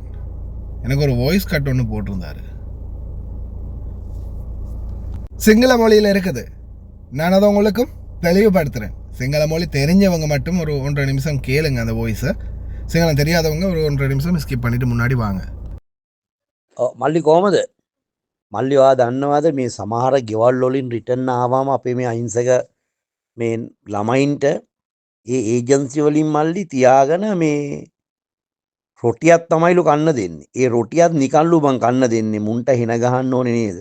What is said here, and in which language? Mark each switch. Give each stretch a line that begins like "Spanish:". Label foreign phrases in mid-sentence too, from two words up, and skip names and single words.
Tamil: எனக்கு ஒரு
English: voice cut
Tamil: ஒன்று போட்டிருந்தார். சிங்கள மொழியில் இருக்குது. நான் அதை உங்களுக்கும் தெளிவுபடுத்துகிறேன். சிங்கள மொழி தெரிஞ்சவங்க மட்டும் ஒரு 1.5 நிமிஷம் கேளுங்க அந்த வாய்ஸை. සිංහලෙන් தெரியாதவங்க ஒரு 1.5 நிமிஷம் ஸ்கிப் பண்ணிட்டு முன்னாடி வாங்க.
Sinhala: මල්ලි කොහමද? මල්ලි ඔයා දන්නවද මේ සමහර ගෙවල් වලින් රිටර්න් ආවම අපේ මේ අහිංසක මේ ළමයින්ට ඒ ඒජන්සි වලින් මල්ලි තියාගෙන මේ රොටියක් තමයිලු කන්න දෙන්නේ. ඒ රොටියත් නිකන්ලු මං කන්න දෙන්නේ. මුන්ට හින ගහන්න ඕනේ නේද?